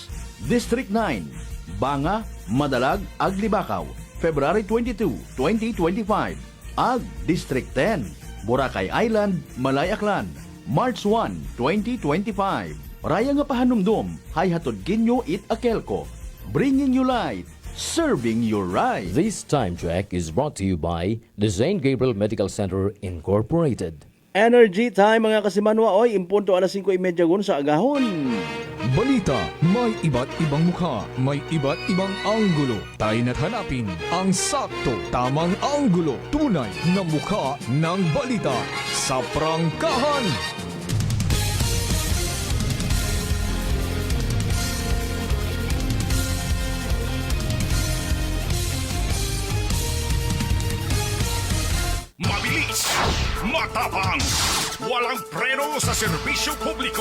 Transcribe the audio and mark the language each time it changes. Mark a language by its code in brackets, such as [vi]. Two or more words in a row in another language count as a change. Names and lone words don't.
[akl] District 9, Banga, Madalag, Aglibakaw, February 22, 2025. Ag, District 10, Boracay Island, Malay Aklan, March 1, 2025. Raya nga pahanumdum, hay hatod kinyo it AKELCO. [en] Bringing you light, serving you right. This time check is brought to you by the St. Gabriel Medical Center Incorporated. [akl] Energy time mga kasimanwa, oy, impunto alas 5:30 gun sa agahon. [tl] Balita, may iba't ibang mukha, may iba't ibang anggulo. Tayo na't hanapin ang sakto, tamang anggulo, tunay na mukha ng balita sa prangkahan. Mabilis, matapang, walang preno sa serbisyo publiko.